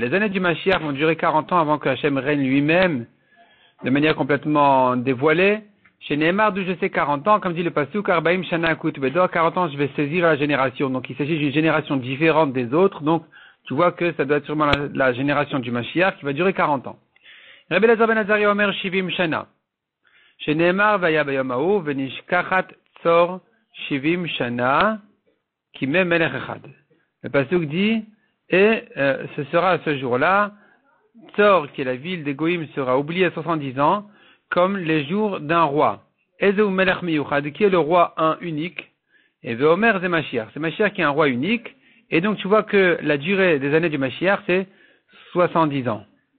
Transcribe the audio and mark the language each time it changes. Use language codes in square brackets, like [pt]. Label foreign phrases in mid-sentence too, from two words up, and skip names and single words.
[fr] Les années du Mashiach vont durer 40 ans avant que Hashem règne lui-même, de manière complètement dévoilée. [he] שנאמר, [fr] d'où je sais 40 ans, comme dit le Pasuk, [he] ארבעים שנה אקוט בדור, [fr] 40 ans je vais saisir la génération. Donc il s'agit d'une génération différente des autres, donc tu vois que ça doit être sûrement la génération du Mashiach qui va durer 40 ans. [he] רבי אליעזר בן עזריה אומר שבעים שנה שנאמר והיה ביום ההוא ונשכחת צור שבעים שנה כימי מלך אחד. [fr] Le pasuk dit, et ce sera à ce jour-là, Tzor, qui est la ville des Goïm, sera oubliée à 70 ans, comme les jours d'un roi. [he] איזהו מלך מיוחד, [fr] qui est le roi un unique, et Veomer c'est Mashiach. C'est Mashiach qui est un roi unique, et donc tu vois que la durée des années du Mashiach, c'est 70 ans.